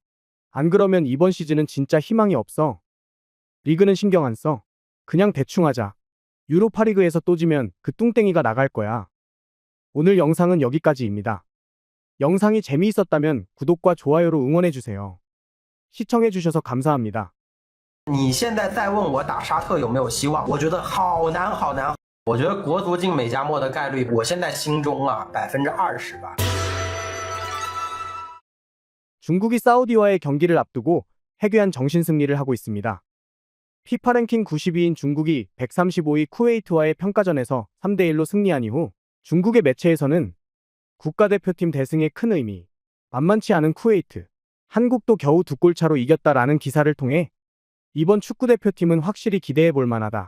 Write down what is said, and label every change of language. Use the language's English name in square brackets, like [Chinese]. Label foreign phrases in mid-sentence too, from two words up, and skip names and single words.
[Korean] 안 그러면 이번 시즌은 진짜 희망이 없어. 리그는 신경 안 써. 그냥 대충 하자. 유로파리그에서 또 지면 그 뚱땡이가 나갈 거야. 오늘 영상은 여기까지입니다. 영상이 재미있었다면 구독과 좋아요로 응원해주세요. 시청해주셔서 감사합니다. [Chinese] 你现在再问我打沙特有没有希望，我觉得好难好难。我觉得国足进美加墨的概率，我现在心中啊20%吧。 [Korean] 중국이 사우디와의 경기를 앞두고 해괴한 정신승리를 하고 있습니다. 피파 랭킹 92인 중국이 135위 쿠웨이트와의 평가전에서 3대1로 승리한 이후 중국의 매체에서는 국가대표팀 대승의 큰 의미, 만만치 않은 쿠웨이트, 한국도 겨우 2골 차로 이겼다라는 기사를 통해 이번 축구대표팀은 확실히 기대해볼 만하다.